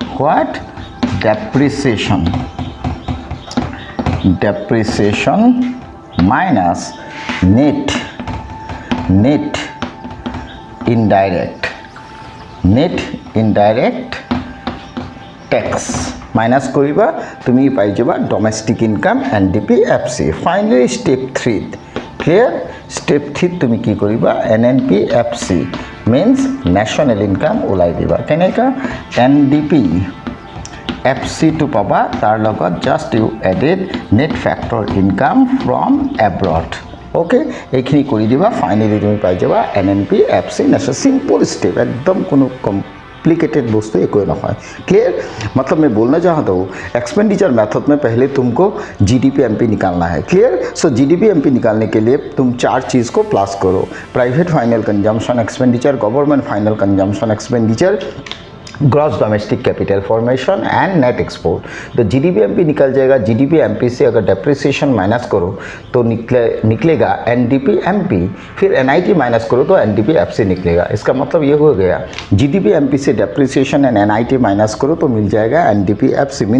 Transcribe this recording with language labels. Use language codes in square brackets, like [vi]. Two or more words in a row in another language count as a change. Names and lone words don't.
[en] minus net indirect tax minus [as] কৰিবা তুমি পাই যাবা [en] domestic income NDP FC finally step 3 clear step 3 [as] তুমি কি কৰিবা [en] NNPFC means national income [as] ওলাই দিবা কেনেকা [en] NDP [hi] FC to [as] পাবা তাৰ লগত [en] just you added net factor income from abroad okay [as] এইখিনি কৰি দিবা [hi] finally [as] তুমি পাই যাবা [hi] NNPFC [en] next simple step [as] একদম কোনো [hi] कॉम्प्लिकेटेड दोस्तों ये कोई ना है क्लियर मतलब मैं बोलना चाहता हूँ [en] expenditure method [hi] में पहले तुमको GDP MP निकालना है क्लियर सो GDP MP निकालने के लिए तुम 4 चीज़ को प्लस करो [en] private final consumption expenditure government final consumption expenditure gross domestic capital formation and net export [hi] तो GDP MP निकल जाएगा GDP MP से अगर [en] depreciation minus [hi] करो तो निकलेगा NDP MP फिर NIT माइनस करो तो NDP FC निकलेगा इसका मतलब ये हो गया GDP MP से [en] depreciation and NIT minus [hi] करो तो मिल जाएगा NDP FC मीन्स